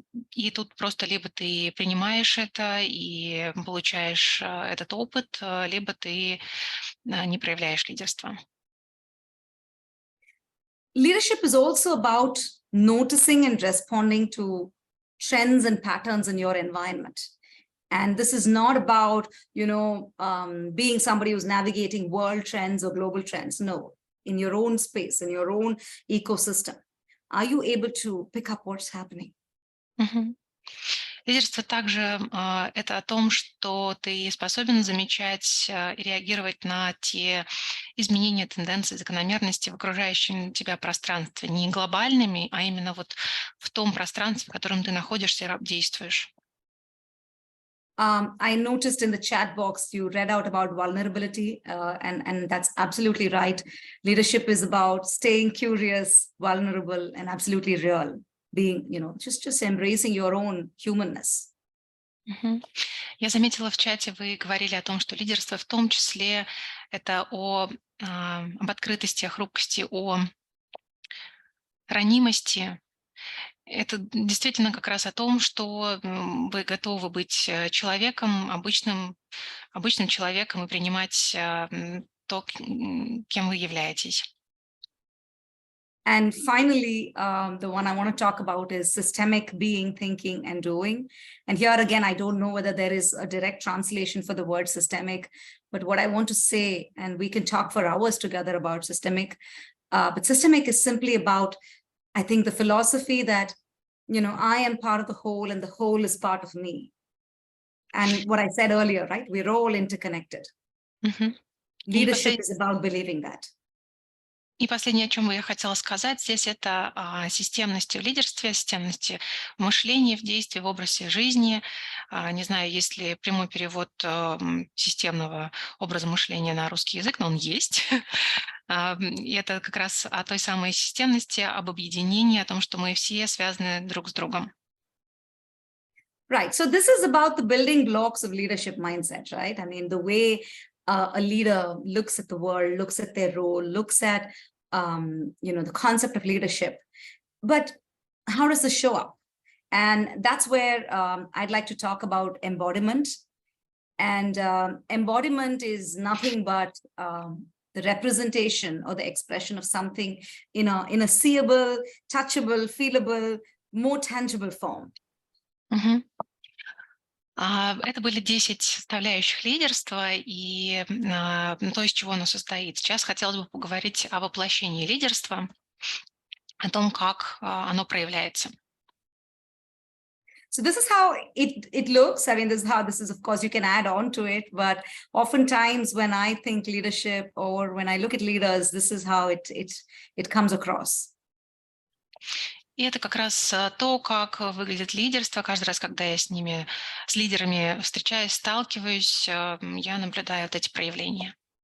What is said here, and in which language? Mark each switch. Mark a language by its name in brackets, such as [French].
[Russian] И тут просто либо ты принимаешь это и получаешь этот опыт, либо ты не проявляешь лидерство. [English] Leadership is also about noticing and responding to trends and patterns in your environment. And this is not about, being somebody who's navigating world trends or global trends. No, in your own space, in your own ecosystem, are you able to pick up what's happening? Мгм. [Russian] Лидерство также это о том, что ты способен замечать и реагировать на те изменения, тенденции, закономерности в окружающем тебя пространстве, не глобальными, а именно вот в том пространстве, в котором ты находишься и действуешь. [English] I noticed in the chat box you read out about vulnerability, and that's absolutely right. Leadership is about staying curious, vulnerable, and absolutely real. Being, just embracing your own humanness. Мгм. [Russian] Я заметила в чате, вы говорили о том, что лидерство в том числе это об открытости, о хрупкости, о ранимости. Это действительно как раз о том, что вы готовы быть человеком, обычным человеком и принимать то, кем вы являетесь. [English] And finally, the one I want to talk about is systemic being, thinking, and doing. And here again, I don't know whether there is a direct translation for the word systemic, but what I want to say, and we can talk for hours together about systemic, but systemic is simply about, I think, the philosophy that, I am part of the whole and the whole is part of me. And what I said earlier, right? We're all interconnected. Мгм. Leadership is about believing that. [Russian] И последнее, о чем я хотела сказать здесь, это о системности в лидерстве, системности мышления, в действии, в образе жизни. Не знаю, есть ли прямой перевод системного образа мышления на русский язык, но он есть. И это как раз о той самой системности, об объединении, о том, что мы все связаны друг с другом. [English] Right. So this is about the building blocks of leadership mindset, right? I mean, the way a leader looks at the world, looks at their role, looks at, the concept of leadership. But how does this show up? And that's where I'd like to talk about embodiment. And embodiment is nothing but the representation or the expression of something in a seeable, touchable, feelable, more tangible form. Мгм. [Russian] Это были 10 составляющих лидерства и то, из чего оно состоит. Сейчас хотелось бы поговорить о воплощении лидерства, о том, как оно проявляется. [English] So this is how it looks. I mean, this is, of course, you can add on to it, but oftentimes when I think leadership or when I look at leaders, this is how it comes across. [Russian] И это как раз то, как выглядит лидерство. Каждый раз, когда я с лидерами встречаюсь, сталкиваюсь, я наблюдаю вот эти проявления.